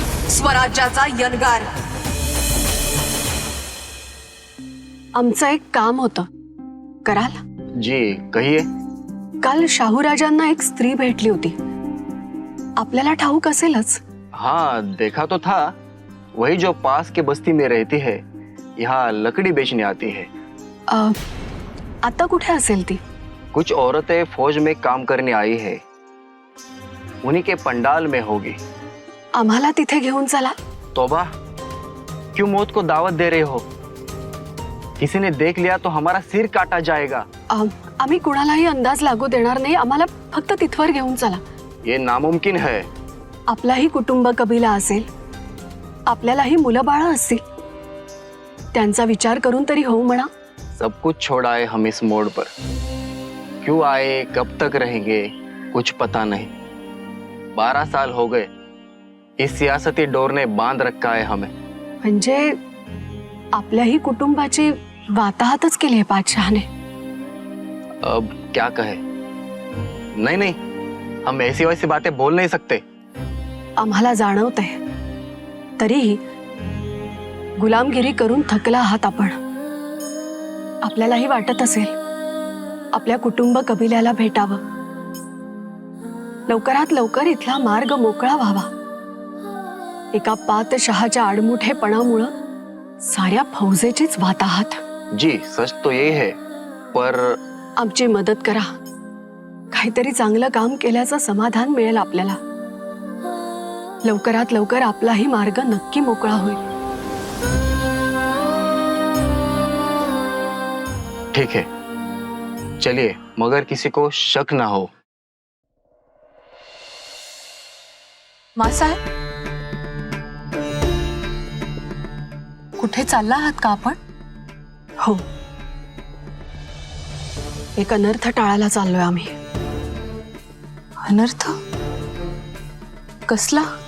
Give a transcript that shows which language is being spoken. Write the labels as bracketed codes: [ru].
[mr] स्वराज्याचा यलगार. आमचं एक काम होतं, कराल? [hi] जी कहिए. [mr] काल शाहूराजांना एक स्त्री भेटली होती, आपल्याला ठाऊक असेलच. [hi] हाँ देखा तो था, वही जो पास के बस्ती में रहती है, यहाँ लकड़ी बेचने आती है. [mr] आता कुठे असेल ती? [hi] कुछ औरतें फौज में काम करने आई है, उन्हीं के पंडाल में होगी. [mr] आम्हाला तिथे घेऊन चला. [hi] तौबा, क्यों मौत को दावत दे रहे हो? किसी ने देख लिया तो हमारा सिर काटा जाएगा. [mr] आम्ही कुणालाही अंदाज लागू देणार नाही, आम्हाला फक्त तिथवर घेऊन चला. [hi] ये नामुमकिन है. [mr] आपलाही कुटुंब कबिला असेल, आपल्यालाही मुलं बाळं असतील, त्यांचा विचार करून तरी होऊ म्हणा. [hi] सब कुछ छोड़ आए हम इस मोड़ पर. क्यों आए, कब तक रहेंगे, कुछ पता नहीं. 12 साल हो गए, इस सियासती डोर ने बांध रखा है हमें. [mr] म्हणजे आपल्याही कुटुंबाची वाताहतच केली आहे बादशहाने. [hi] अब क्या कहे. नहीं नहीं, हम ऐसी वैसी बातें बोल नहीं सकते. [mr] आम्हाला जाणवतंय, तरीही गुलामगिरी करून थकला आहात आपण. आपल्यालाही वाटत असेल आपल्या कुटुंब कबिल्याला भेटावं, लवकरात लवकर इथला मार्ग मोकळा व्हावा. एका पातशहाच्या आडमुठेपणामुळं साऱ्या फौजेचीच वाताहत. [hi] जी सच तो ये है, पर [mr] आमची मदत करा. काहीतरी चांगलं काम केल्याचं समाधान मिळेल आपल्याला. लवकरात लवकर आपलाही मार्ग नक्की मोकळा होईल. [hi] ठीक है, चलिए, मगर किसी को शक ना हो. [mr] मासाहेब, कुठे चालला आहात का आपण? हो, एक अनर्थ टाळायला चाललोय आम्ही. अनर्थ? कसला?